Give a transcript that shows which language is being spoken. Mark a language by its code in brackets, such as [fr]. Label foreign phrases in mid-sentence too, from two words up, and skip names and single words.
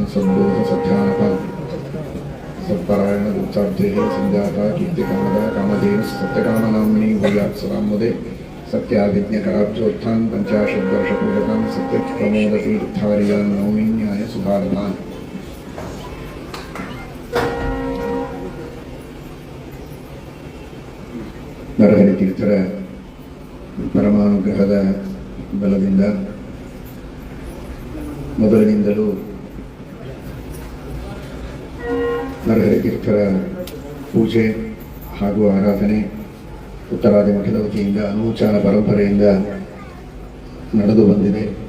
[sa] सद्बोधसध्यानपान् सत्परायणदूताब्धेः सञ्जाता कीर्तिकामदा कामधेनुः सत्यकामनाम्नी भूयात्सवाम्मुदे सत्याभिज्ञकराब्जोत्थान् पञ्चाशद्वर्षपूजकान् सत्यप्रमोदतीर्थार्यान् नौमिन्याय सुधारणान् [kn] ನರಹರಿ ತೀರ್ಥರ ಪರಮಾನುಗ್ರಹದ ಬಲದಿಂದ ಮೊದಲಿನಿಂದಲೂ ನರಹರಿ ತೀರ್ಥರ ಪೂಜೆ ಹಾಗೂ ಆರಾಧನೆ ಉತ್ತರಾದಿ ಮಠದ ವತಿಯಿಂದ ಅನೂಚಾನ ಪರಂಪರೆಯಿಂದ ನಡೆದು ಬಂದಿದೆ.